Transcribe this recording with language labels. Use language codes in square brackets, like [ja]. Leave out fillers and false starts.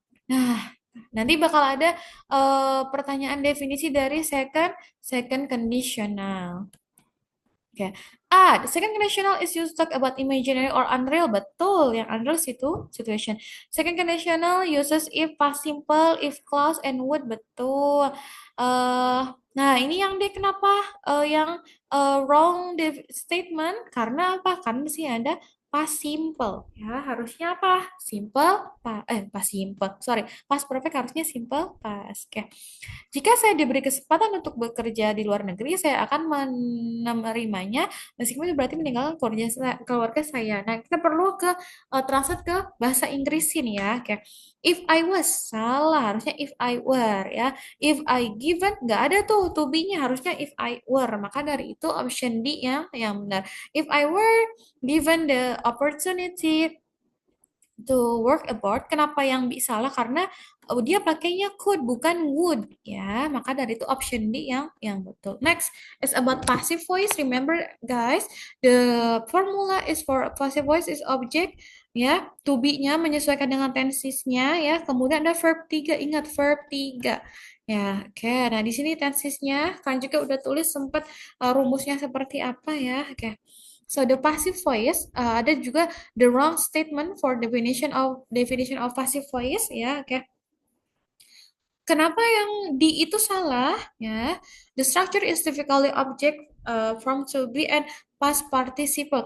[id] Nah, nanti bakal ada pertanyaan definisi dari second conditional. Oke. [en] The second conditional is used to talk about imaginary or unreal. Betul, yang unreal itu situation. Second conditional uses if past simple, if clause, and would. [id] Betul. Nah, ini yang dia kenapa yang wrong statement? Karena apa? Karena sih ada past simple. Ya, harusnya apa? [en] Simple, past simple. Sorry, past perfect harusnya simple past. Oke. [id] Jika saya diberi kesempatan untuk bekerja di luar negeri, saya akan menerimanya meskipun itu berarti meninggalkan keluarga saya. Nah, kita perlu ke translate ke bahasa Inggris sini ya. Kayak [en] if I was, [id] salah, harusnya [en] if I were [id] ya. [en] If I given, [id] nggak ada tuh to be-nya, harusnya if I were. Maka dari itu option D yang benar. [en] If I were given the opportunity to work abroad, [id] kenapa yang salah? Karena dia pakainya could bukan would ya. Maka dari itu option D yang betul. [en] Next is about passive voice. Remember guys, the formula is for passive voice is object ya, [id] to be-nya menyesuaikan dengan tensesnya ya. Kemudian ada verb 3, ingat verb 3. Ya, oke. Nah, di sini tensesnya kan juga udah tulis sempat rumusnya seperti apa ya. Oke. [en] So the passive voice [id] ada juga [en] the wrong statement for definition of passive voice ya. Oke. [id] Kenapa yang di itu salah ya? [en] The structure is typically object from to be and past participle.